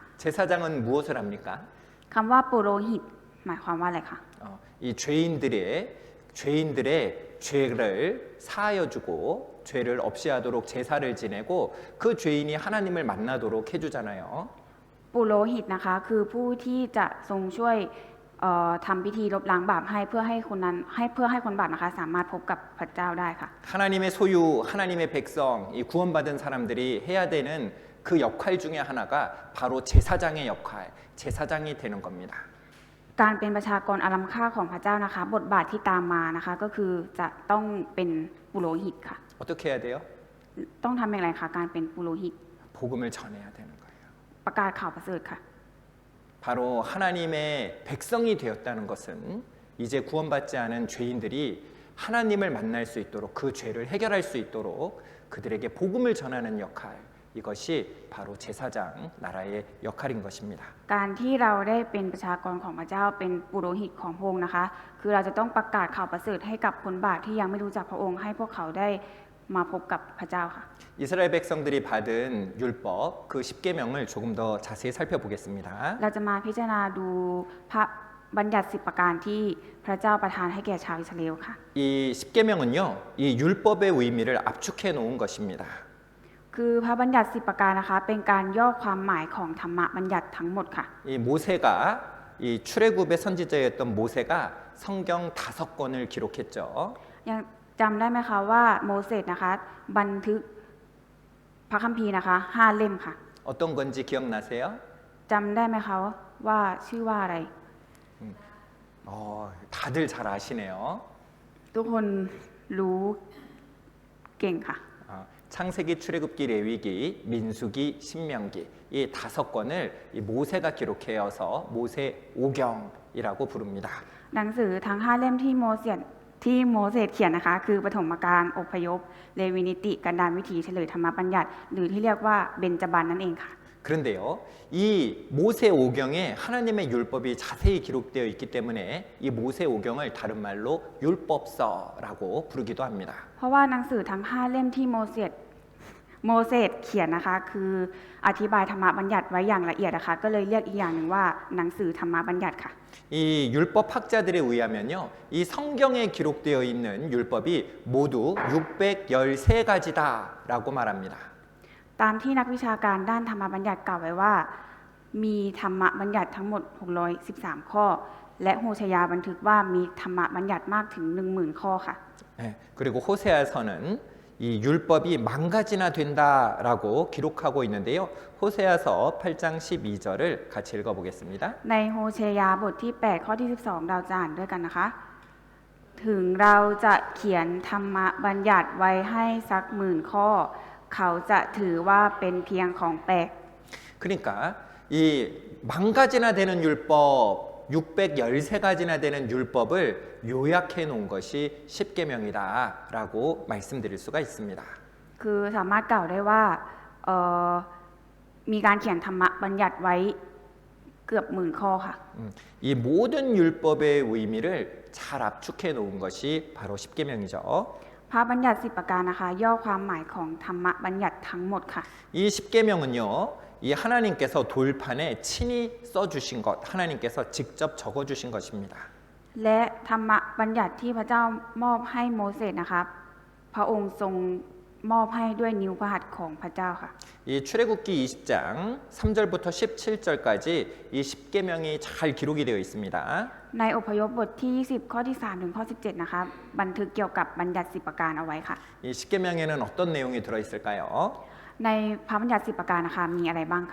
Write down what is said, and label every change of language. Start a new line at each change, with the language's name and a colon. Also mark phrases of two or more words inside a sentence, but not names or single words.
Korean: 제사장은 무엇을 합니까?
Thai: คำว่าปุโรหิตหมายความว่าอะไรคะ
Korean: 이 죄인들의 죄를 사하여주고 죄를 없이하도록 제사를 지내고 그 죄인이 하나님을 만나도록 해주잖아요.
Thai: ปุโรหิตนะคะคือผู้ที่จะทรงช่วยทำพิธีลบล้างบาปให้เพื่อให้คนบาปนะคะสามารถพบกับพระเจ้าได้ค่ะ
Korean: 하나님의 소유, 하나님의 백성, 이 구원받은 사람들이 해야 되는 그 역할 중에 하나가 바로 제사장의 역할, 제사장이 되는 겁니다.
Thai: การเป็นประชากรอารัมค่าของพระเจ้านะคะบทบาทที่ตามมานะคะก็คือจะต้องเป็นปุโรหิตค่ะ
Korean: 어떻게 해야 돼요?
Thai: ต้องทำอย่างไรคะการเป็นปุโรหิต
Korean: 복음을 전해야 되는 거예요.
Thai: ประกาศข่าวประเสริฐค่ะ
Korean: 바로 하나님의 백성이 되었다는 것은 이제 구원받지 않은 죄인들이 하나님을 만날 수 있도록 그 죄를 해결할 수 있도록 그들에게 복음을 전하는 역할, 이것이 바로 제사장 나라의 역할인 것입니다.
Thai: การที่เราได้เป็นประชากรของพระเจ้าเป็นปุโรหิตของพระองค์นะคะคือเราจะต้องประกาศข่าวประเสริฐให้กับคนบาปที่ยังไม่รู้จักพระองค์ให้พวกเขาได้มาพบกับพระเจ้าค่ะ
Korean: 이스라엘 백성들이 받은 율법 그 10계명을 조금 더 자세히 살펴보겠습니다.
Thai: เราจะมาพิจารณาดูพระบัญญัติ10ประการที่พระเจ้าประทานให้แก่ชาวอิสราเอลค่ะ
Korean: 이 10계명은요, 이 율법의 의미를 압축해 놓은 것입니다.
Thai: คือพระบัญญัติ10ประการนะคะเป็นการย่อความหมายของธรรมบัญญัติทั้งหมดค่ะ
Korean: 이 모세가 이 출애굽의 선지자였던 모세가 성경 5권을 기록했죠.
Thai: ยังจำได้ไหมคะว่าโมเสสนะคะบันทึกพระคัมภีร์นะคะ5เล่มค่ะ
Korean: 어떤 건지 기억나세요?
Thai: จำได้ไหมคะว่าชื่อว่าอะไร
Korean: 다들 잘 아시네요.
Thai: ทุกคนรู้เก่งค่ะ
Korean: 창세기, 출애굽기, 레위기, 민수기, 신명기 이 5권을 이 모세가 기록해서 모세 오경이라고 부릅니다.
Thai: หนังสือทั้ง5เล่มที่โมเสสเขียนนะคะคือปฐมกาลอพยพเลวีนิติกันดารวิถีเฉลยธรรมบัญญัติหรือที่เรียกว่าเบญจบันนั่นเองค่ะ
Korean: 그런데요, 이 모세 오경에 하나님의 율법이 자세히 기록되어 있기 때문에 이 모세 오경을 다른 말로 율법서라고 부르기도 합니다.
Thai: เพราะว่าหนังสือทั้ง5เล่มที่โมเสสเขียนนะคะคืออธิบายธรรมบัญญัติไว้อย่างละเอียดนะคะก็เลยเรียกอีกอย่างหนึ่งว่าหนังสือธรรมบัญญัติค่ะ
Korean: 이 율법 학자들에 의하면요, 이 성경에 기록되어 있는 율법이 모두 613가지다라고 말합니다.
Thai: ตามที่นักวิชาการด้านธรรมบัญญัติกล่าวไว้ว่ามีธรรมบัญญัติทั้งหมด613ข้อและโฮชยาบันทึกว่ามีธรรมบัญญัติมากถึง 10,000 ข้อค่ะ
Korean: 네, 그리고 호세아서는 이 율법이 10,000가지나 된다라고 기록하고 있는데요. 호세아서 8장 12절을 같이 읽어보겠습니다.
Thai: ในโฮเชยาบทที่8ข้อที่12เราจะอ่านด้วยกันนะคะถึงเราจะเขียนธรรมบัญญัติไว้ให้สัก10,000 ข้อเขาจะถือว่าเป็นเพียงของแปลก
Korean: 그러니까 이 10,000가지나 되는 율법, 613가지나 되는 율법을 요약해 놓은 것이 10계명이다라고 말씀드릴 수가 있습니다.
Thai: คือสามารถกล่าวได้ว่ามีการเขียนธรรมบัญญัติไว้เกือบ10,000 ข้อค่ะ
Korean: 이 모든 율법의 의미를 잘 압축해 놓은 것이 바로 십계명이죠.
Thai: พระบัญญัติ10 ประการนะคะ ย่อความหมายของธรรมบัญญัติทั้งหมดค่ะ
Korean: 이 십계명은요, 이 하나님께서 돌판에 친히 써주신 것, 하나님께서 직접 적어주신 것입니다.
Thai: และธรรมบัญญัติที่พระเจ้ามอบให้โมเสสนะคะพระองค์ทรงมอบให้ด้วยนิ้วพระหัตถ์ของพระเจ้าค่ะ
Korean: 이 출애굽기 20장 3절부터 17절까지 이 십계명이 잘 기록이 되어 있습니다.
Thai: ในอพยพบทที่ 20 ข้อที่ 3 ถึงข้อ 17 นะคะ บันทึกเกี่ยวกับบัญญัติ10 ประการเอาไว้ค่ะ
Korean: 이 십계명에는 어떤 내용이 들어 있을까요?
Thai: ในพระบัญญัติ10 ประการนะคะมีอะไรบ้างคะ